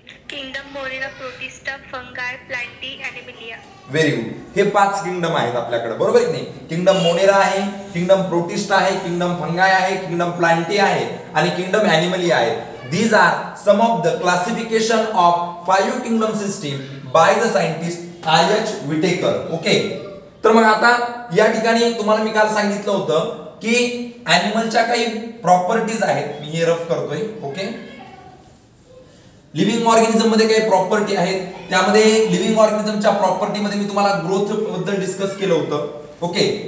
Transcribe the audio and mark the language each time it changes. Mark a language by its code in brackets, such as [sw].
[en] Kingdom Monera, Protista, Fungi, Plantae, Animalia. Very good. [mr] हे 5 kingdom आहेत आपल्याकडे, बरोबर आहे की नाही? किंगडम मोनेरा आहे, किंगडम प्रोटिस्टा आहे, किंगडम फंगाय आहे, किंगडम प्लांटी आहे आणि किंगडम ॲनिमलिया आहे. [en] These are some of the classification of 5 kingdom system by the scientist R.H. Whittaker. Okay. [mr] तर मग आता या ठिकाणी तुम्हाला मी काल सांगितलं होतं की ॲनिमलच्या काही प्रॉपर्टीज आहेत. मी हे रफ करतोय. ओके. लिव्हिंग ऑर्गॅनिझम मध्ये काही प्रॉपर्टी आहेत. त्यामध्ये लिव्हिंग ऑर्गॅनिझमच्या प्रॉपर्टी मध्ये मी तुम्हाला ग्रोथ बद्दल डिस्कस केलं होतं. ओके.